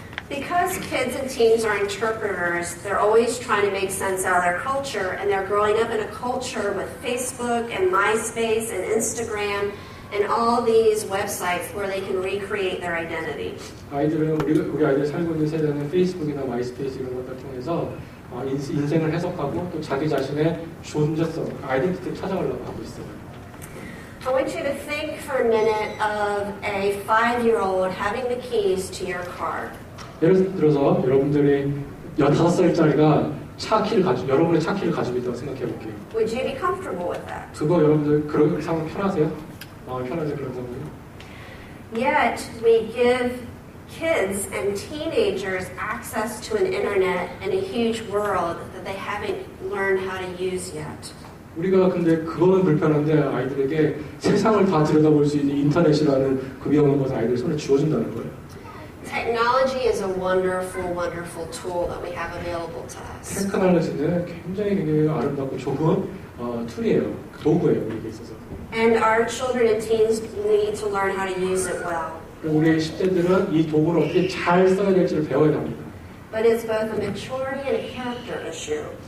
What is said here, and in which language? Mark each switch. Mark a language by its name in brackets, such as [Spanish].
[English] Because kids and teens are interpreters, they're always trying to make sense out of their culture, and they're growing up in a culture with Facebook and MySpace and Instagram and all these websites where they can recreate their identity. [Korean] 아이들은 우리 아이들 살고 있는 세대는 페이스북이나 마이스페이스 이런 것들 통해서 인생을 해석하고 또 자기 자신의 존재성, 아이덴티티를 찾아가려고 하고 있어요. [English] I want you to think for a minute of a 5-year-old having the keys to your car. [Korean] 예를 들어서 여러분들이 15살짜리가 여러분의 차 키를 가지고 있다고 생각해 볼게요. [English] Would you be comfortable with that? [Korean] 그거 여러분들 그런 상황 편하세요? 편하세요 그런 상황이? [English] Yet we give kids and teenagers access to an internet and a huge world that they haven't learned how to use yet. [Korean] 우리가 근데 그거는 불편한데 아이들에게 세상을 다 들여다볼 수 있는 인터넷이라는 그 위험한 것을 아이들 손에 쥐어준다는 거예요. [English] Technology is a wonderful, wonderful tool that we have available to us. [Korean] 테크놀로지는 굉장히 아름답고 좋은 툴이에요. 도구예요, 우리에게 있어서. [English] And our children and teens need to learn how to use it well. [Korean] 우리 10대들은 이 도구를 어떻게 잘 써야 될지를 배워야 합니다. [English] But it's both a maturity and a character issue.